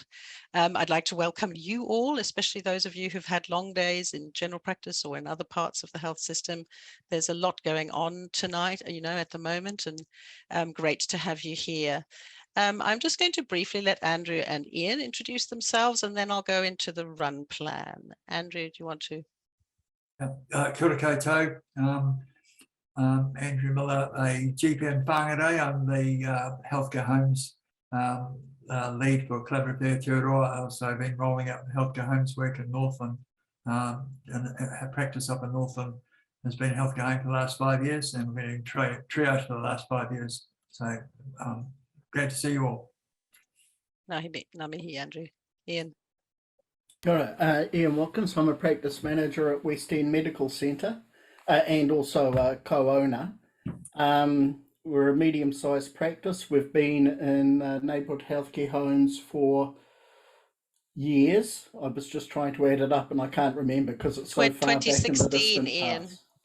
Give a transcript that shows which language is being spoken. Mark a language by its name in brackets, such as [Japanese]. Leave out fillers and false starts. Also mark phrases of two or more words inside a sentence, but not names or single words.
[English] I'd like to welcome you all, especially those of you who've had long days in general practice or in other parts of the health system. There's a lot going on tonight, you know, at the moment, and great to have you here. I'm just going to briefly let Andrew and Iain introduce themselves, and then I'll go into the run plan. Andrew, do you want to? [Māori] Kia ora koutou. [English] Andrew Miller, a GP in Whangarei. I'm the Healthcare Homes lead for Collaborative Aotearoa. I've also been rolling out Healthcare Homes work in Northland, and practice up in Northland has been Healthcare Home for the last 5 years, and we've been in triage for the last 5 years. So glad to see you all. [Māori] Ngā mihi, Andrew. Iain. Kia ora, Iain Watkins. [English] I'm a practice manager at West End Medical Centre. And also a co-owner. We're a medium-sized practice. We've been in neighbourhood healthcare homes for years. I was just trying to add it up and I can't remember because it's so far back in the distant past.